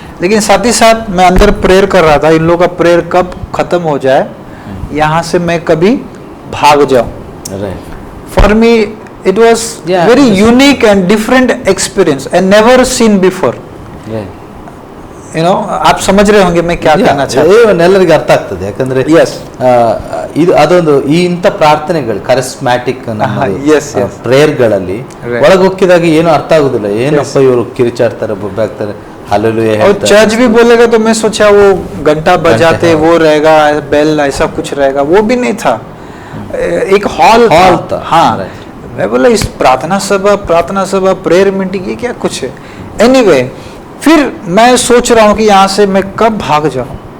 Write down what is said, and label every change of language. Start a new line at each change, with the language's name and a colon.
Hindi: लेकिन साथ ही साथ मैं अंदर प्रेयर कर रहा था, इन लोगों का प्रेयर कब खत्म हो जाए, यहाँ से मैं कभी भाग जाऊं.
English: For me it was very unique and different experience and never seen before. You know,
Hindi: आप समझ रहे होंगे मैं क्या कहना चाहता हूं.
Kannada: ಎಲ್ಲರಿಗೂ ಅರ್ಥ ಆಗ್ತದೆ. ಯಾಕಂದ್ರೆ ಇದು ಅದೊಂದು ಈ ಇಂಥ ಪ್ರಾರ್ಥನೆಗಳು ಕರಿಸ್ಮ್ಯಾಟಿಕ್ ಪ್ರೇಯರ್ಗಳಲ್ಲಿ ಒಳಗೆ ಹೋಗಿದಾಗ ಏನು ಅರ್ಥ ಆಗುದಿಲ್ಲ. ಏನಪ್ಪ ಇವರು ಕಿರಿಚಾಡ್ತಾರೆ, ಬೊಬ್ಬಾಗ್ತಾರೆ, हालेलुया.
Hindi: और चर्च भी बोलेगा तो मैं सोचा वो घंटा बजाते वो रहेगा, बेल ऐसा कुछ रहेगा, वो भी नहीं था. एक हॉल था. हाँ, मैं बोला इस प्रार्थना सभा प्रेयर मीटिंग ये क्या कुछ है. एनीवे, फिर मैं सोच रहा हूँ कि यहाँ से मैं कब भाग जाऊँ.